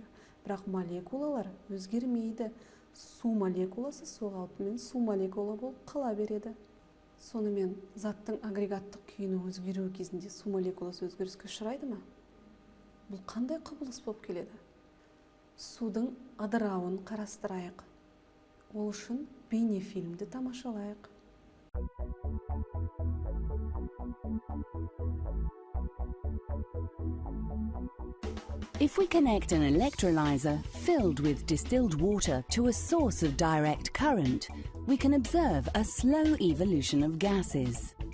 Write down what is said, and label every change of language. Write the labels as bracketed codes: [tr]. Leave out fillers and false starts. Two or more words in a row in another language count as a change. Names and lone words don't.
[kk] Бірақ молекулалар өзгермейді. Су молекуласы су қалпымен су молекула болып қала береді. Сонымен заттың агрегаттық күйінің өзгеруі кезінде су молекуласы өзгеріске ұшырайды ма? Бұл қандай құбылыс болып келеді? Судың ыдырауын қарастырайық. Ол үшін бейнефильмді тамашалайық. [en] If we connect an electrolyzer filled with distilled water to a source of direct current, we can observe a slow evolution of gases.